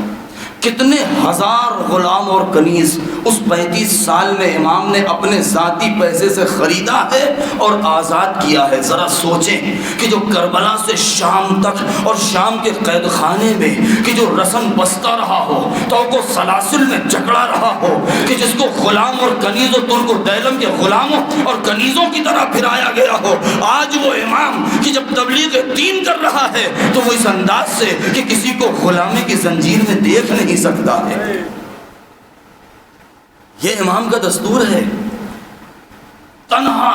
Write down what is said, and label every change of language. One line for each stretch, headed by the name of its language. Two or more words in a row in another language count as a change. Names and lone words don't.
Urdu: کتنے ہزار غلام اور کنیز اس 35 سال میں امام نے اپنے ذاتی پیسے سے خریدا ہے اور آزاد کیا ہے۔ ذرا سوچیں کہ جو کربلا سے شام تک اور شام کے قید خانے میں کہ جو رسم بستا رہا ہو، تو کو سلاسل میں جکڑا رہا ہو، کہ جس کو غلام اور کنیز و ترک و دیلم کے غلاموں اور کنیزوں کی طرح پھرایا گیا ہو، آج وہ امام کہ جب تبلیغ دین کر رہا ہے تو وہ اس انداز سے کہ کسی کو غلامی کی زنجیر میں دیکھ نہیں سکتا ہے۔ یہ امام کا دستور ہے، تنہا۔